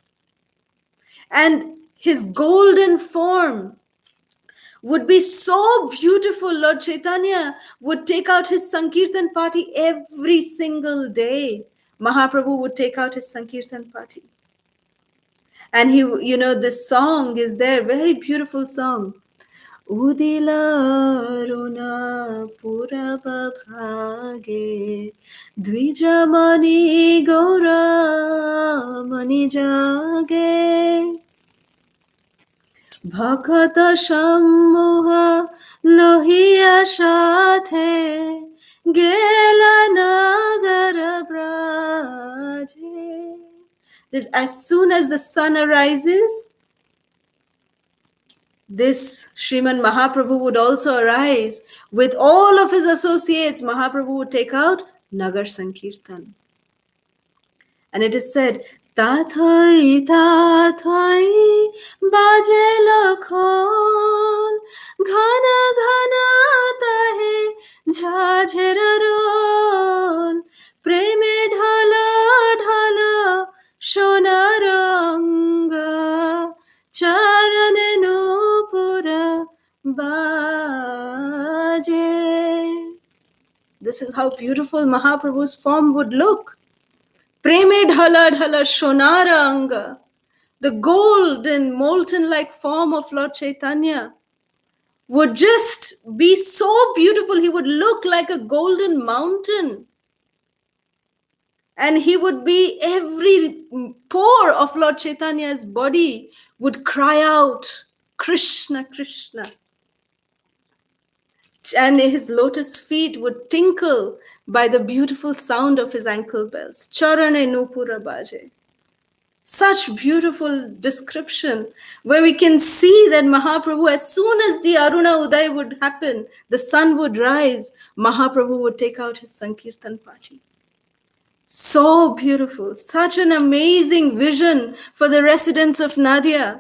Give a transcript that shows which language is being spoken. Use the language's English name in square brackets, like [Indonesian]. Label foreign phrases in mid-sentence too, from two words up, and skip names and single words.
[English] And his golden form would be so beautiful. Lord Chaitanya would take out his Sankirtan party every single day. Mahaprabhu would take out his Sankirtan party. And he, this song is there, very beautiful song. [Bangla] উদিল অরুণ পূরব ভাগে দ্বিজমণি গোরা অমনি জাগে ভকত সমূহ লইয়া সাথে গেলা নগর ব্রাজে. [English] That as soon as the sun arises, this Sriman Mahaprabhu would also arise with all of his associates. Mahaprabhu would take out Nagar Sankirtan. And it is said, [Bangla] তাথৈ, তাথৈ, বাজে লাখন, ঘন ঘন তাহে, ঝাঁঝের রোল, প্রেমে ঢল ঢল, সোনারাঙ্গ, চরণে নূপুর বাজে. [English] This is how beautiful Mahaprabhu's form would look. [Bangla] প্রেমে ঢল ঢল সোনার অঙ্গ, [English] the golden molten like form of Lord Chaitanya would just be so beautiful. He would look like a golden mountain. And he would be, every pore of Lord Chaitanya's body would cry out, Krishna, Krishna. And his lotus feet would tinkle by the beautiful sound of his ankle bells. [Bangla] চরণে নূপুর বাজে. [English] Such beautiful description where we can see that Mahaprabhu, as soon as the [Bangla] অরুণ উদয় [English] would happen, the sun would rise, Mahaprabhu would take out his Sankirtan party. So beautiful, such an amazing vision for the residents of Nadia.